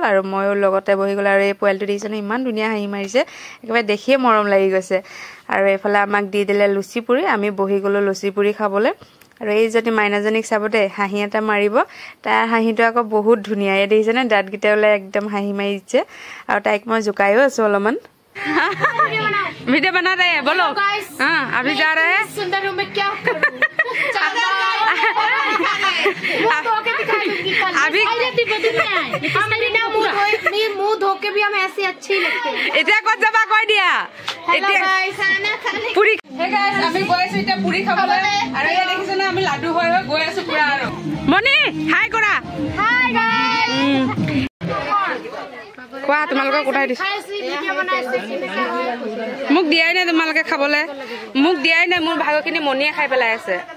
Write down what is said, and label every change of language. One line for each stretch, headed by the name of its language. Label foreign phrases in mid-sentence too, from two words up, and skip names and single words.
Assamese: আৰু ময়ো লগতে বহি গ'ল আৰু এই পোৱালিটো দেখিছেনে ইমান ধুনীয়া হাঁহি মাৰিছে একেবাৰে দেখিয়ে মৰম লাগি গৈছে আৰু এইফালে আমাক দি দিলে লুচি পুৰি আমি বহি গ'লোঁ লুচি পুৰি খাবলৈ আৰু এই যদি মাইনাজনীক চাব দেই হাঁহি এটা মাৰিব তাৰ হাঁহিটো আকৌ বহুত ধুনীয়া এই দেখিছেনে দাঁতকেইটা ওলাই একদম হাঁহি মাৰি দিছে আৰু তাইক মই জোকায়ো আছোঁ অলপমান
Hindi: वीडियो बना रहे हैं बोलो हाँ अभी जा रहे हैं सुंदर रूम में क्या अभी मुंह धो के भी हम ऐसे अच्छे लगते हैं
Assamese: এতিয়া কত যাবা কৈ দিয়া পুৰি
English: hey guys
Assamese: আমি গৈ আছো এতিয়া পুৰি খাবলৈ আৰু এই দেখিছ না আমি লাডু হৈ গৈ আছো পুৰা আৰু মনি হাই কৰা
English: hi guys
Assamese: কোৱা তোমালোকক উঠাই দিছো মোক দিয়াই নাই তোমালোকে খাবলৈ মোক দিয়াই নাই মোৰ ভাগখিনি মনিয়ে খাই পেলাই আছে